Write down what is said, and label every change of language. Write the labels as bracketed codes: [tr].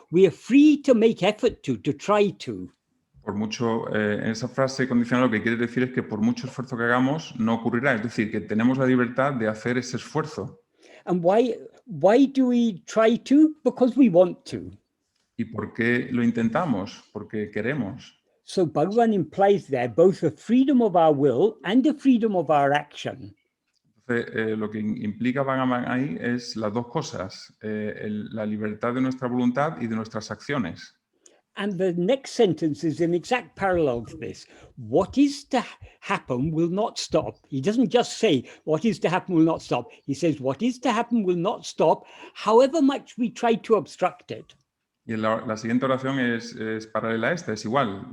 [en] We are free to make effort to try to. [es] Por mucho, en esa frase condicional lo que quiere decir es que por mucho esfuerzo que hagamos no ocurrirá. Es decir, que tenemos la libertad de hacer ese esfuerzo. [en] And why do we try to? Because we want to. [es] ¿Y por qué lo intentamos? Porque queremos. [en] So Bhagavan implies there both a freedom of our will and a freedom of our action. [es] Entonces, lo que implica Bhagavan ahí es las dos cosas, la libertad de nuestra voluntad y de nuestras acciones. [en] And the next sentence is in exact parallel to this. What is to happen will not stop. He doesn't just say what is to happen will not stop. He says what is to happen will not stop, however much we try to obstruct it. [es] Y la siguiente oración es paralela a esta, es igual.